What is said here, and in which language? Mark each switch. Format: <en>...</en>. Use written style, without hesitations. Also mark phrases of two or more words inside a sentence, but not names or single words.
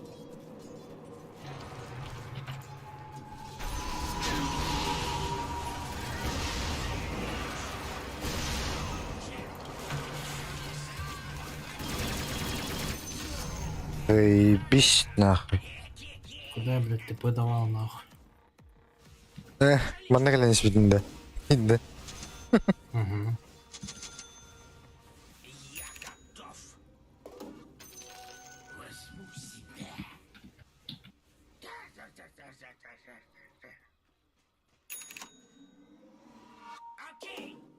<ru>Заебись нахуй. Куда я, блядь, ТП давал, нахуй?</ru> <tr>Bana gelen hiçbirinde. Hindi.</tr> <ru>Угу. Я готов. Возьму себя. Окей.</ru>